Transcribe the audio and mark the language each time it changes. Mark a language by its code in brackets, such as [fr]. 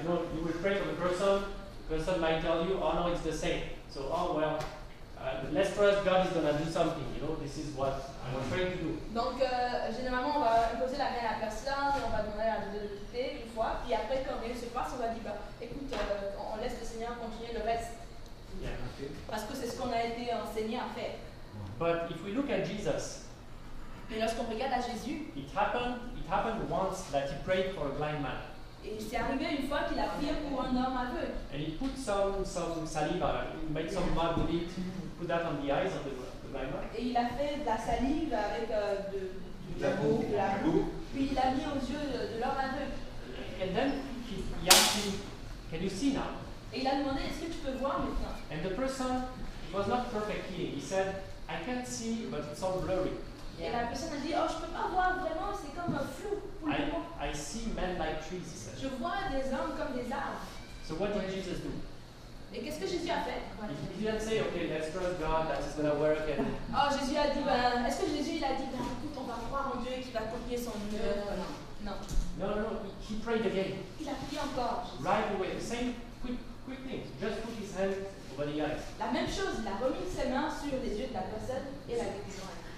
[en] You know, you will pray for the person might tell you, oh no, it's the same. So, oh well, let's trust God is gonna do something. You know, this is what I'm trying to do. [fr] Donc, généralement, on va imposer la main à la personne, on va demander la fidélité une fois, puis après, quand rien ne se passe, on va dire, bah, écoute, on laisse le Seigneur continuer le reste. [en] Yeah. [fr] Parce que c'est ce qu'on a été enseigné à faire. [en] But if we look at Jesus, [fr] Mais lorsqu'on regarde à Jésus, [en] it happened once that he prayed for a blind man. [fr] et c'est arrivé une fois qu'il a prié pour un homme aveugle. [en] And he put some saliva, he made some mud with it, put that on the eyes of the blind man. [fr] Et il a fait de la salive avec de la boue, puis il l'a mis aux yeux de l'homme aveugle. [en] And then he asked him, can you see now? [fr] Et il a demandé, est-ce que tu peux voir maintenant? [en] And the person, it was not perfect healing. He said, I can't see, but it's all blurry. [fr] Et la personne a dit, oh, je peux pas voir vraiment, c'est comme un flou pour le moment. [en] I see men like trees, he said. [fr] Je vois des hommes comme des arbres. [en] So what did Jesus do? [fr] Et qu'est-ce que Jésus a fait? [en] He didn't say, okay, let's trust God, that is going to work. And [fr] Oh, Jésus a dit, ben, est-ce que Jésus il a dit, ben, écoute, on va croire en Dieu qui va accomplir son œuvre? Non. [en] no, he prayed again. [fr] Il a prié encore. [en] Right away, the same quick thing. Just put his hand over the eyes. [fr] La même chose, il a remis ses mains sur les yeux de la personne et la guérison.